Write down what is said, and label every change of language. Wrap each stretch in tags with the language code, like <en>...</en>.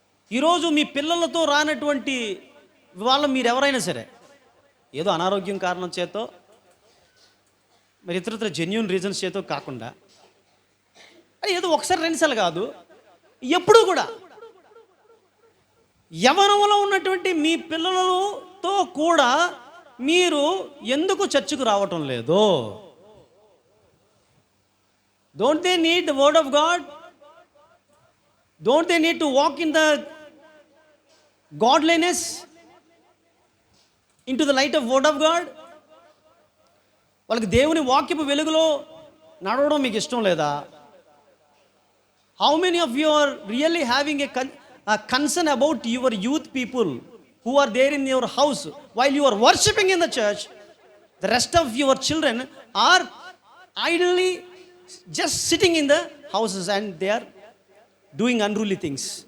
<te>ఈరోజు మీ పిల్లలతో రానటువంటి వాళ్ళు మీరు ఎవరైనా సరే, ఏదో అనారోగ్యం కారణం చేతో, మరి ఇతరత్ర జెన్యూన్ రీజన్స్ చేతో కాకుండా, అది ఏదో ఒకసారి రెండుసార్లు కాదు, ఎప్పుడూ కూడా యవ్వనంలో ఉన్నటువంటి మీ పిల్లలతో కూడా మీరు ఎందుకు చర్చకు రావటం లేదు?</te> <en>Don't they need the word of God? Don't they need to walk in the godliness, into the light of word of God?</en> <te>వాళ్ళకి దేవుని వాక్యపు వెలుగులో నడవడం మీకు ఇష్టం లేదా?</te> <en>How many of you are really having a concern about your youth people who are there in your house while you are worshiping in the church? The rest of your children are idly just sitting in the houses and they are doing unruly things.</en>